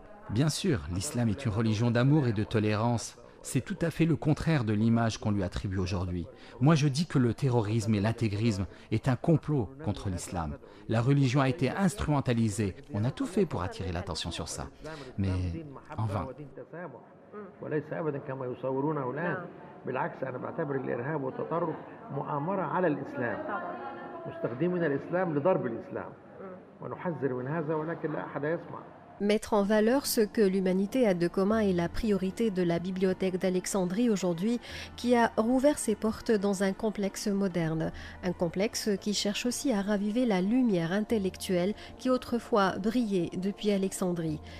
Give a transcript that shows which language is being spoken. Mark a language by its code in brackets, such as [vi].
[fr] Bien sûr, l'islam est une religion d'amour et de tolérance. C'est tout à fait le contraire de l'image qu'on lui attribue aujourd'hui. Moi, je dis que le terrorisme et l'intégrisme est un complot contre l'islam. La religion a été instrumentalisée. On a tout fait pour attirer l'attention sur ça. Mais en vain. [ar] وليس ابدا كما يصورونه الان بالعكس انا بعتبر الارهاب والتطرف مؤامره على الاسلام مستخدمين الاسلام لضرب الاسلام ونحذر من هذا ولكن لا احد يسمع. [fr] Mettre en valeur ce que l'humanité a de commun est la priorité de la bibliothèque d'Alexandrie aujourd'hui, qui a rouvert ses portes dans un complexe moderne. Un complexe qui cherche aussi à raviver la lumière intellectuelle qui autrefois brillait depuis Alexandrie.